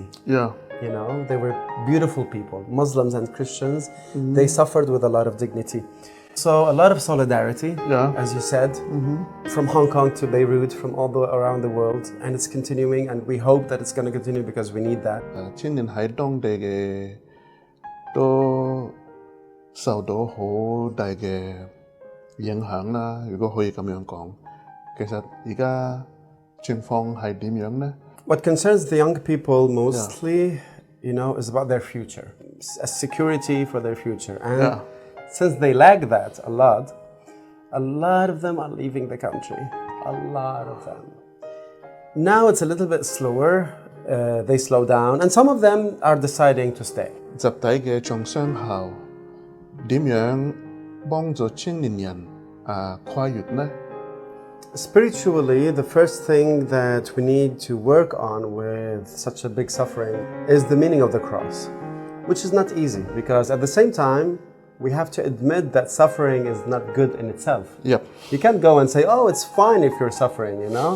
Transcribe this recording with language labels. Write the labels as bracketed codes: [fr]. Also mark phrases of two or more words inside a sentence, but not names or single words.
[en] Yeah. You know, they were beautiful people, Muslims and Christians. They suffered with a lot of dignity. So a lot of solidarity, as you said, from Hong Kong to Beirut, from all around the world, and it's continuing, and we hope that it's going to continue because we need that. [yue] 青年喺當地嘅都受到好大嘅影響啦，如果可以咁樣講。其實而家情況係點樣呢？ [en] What concerns the young people mostly, you know, is about their future, a security for their future. And since they lack that a lot of them are leaving the country. A lot of them. Now it's a little bit slower. They slow down, and some of them are deciding to stay. [yue] 集體嘅創傷後，點樣幫助青年人跨越呢？ [en] Spiritually, the first thing that we need to work on with such a big suffering is the meaning of the cross, which is not easy because at the same time, we have to admit that suffering is not good in itself. Yep. You can't go and say, oh, it's fine if you're suffering, you know?